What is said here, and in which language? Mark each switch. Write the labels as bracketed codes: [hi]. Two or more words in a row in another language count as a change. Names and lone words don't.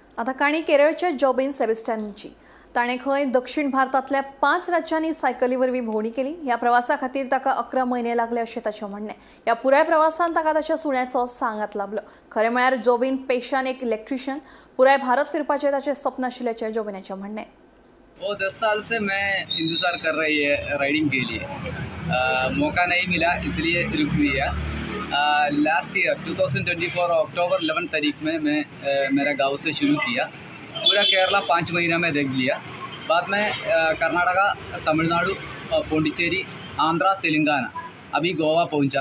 [kok] आता काणी केरळच्या जॉबिन सेबॅस्टियनची ताणे खंय दक्षिण भारतातल्या 5 राज्यांनी सायकली वरवीं भोंवडी केली। ह्या प्रवासा खातीर ताका 11 म्हयने लागले अशें ताचें म्हणणें। ह्या पुराय प्रवासान ताका ताच्या सुण्याचो सांगात लाभलो। खरें म्हळ्यार जॉबिन पेशान एक इलेक्ट्रिशियन पुराय भारत फिरपाचें ताचें सपन आशिल्ल्याचें जॉबिनाचें म्हणणें। [hi] वो 10 साल से मैं इंतज़ार कर रही है राइडिंग के लिए, मौका नहीं मिला इसलिए रुक दिया। [en] last year [hi] 2024 अक्टूबर 11 तारीख में मैं मेरा गांव से शुरू किया। पूरा केरला 5 महीना में देख लिया। बाद में कर्नाटका, तमिलनाडु, पौंडीचेरी, आंध्रा, तेलंगाना, अभी गोवा पहुंचा।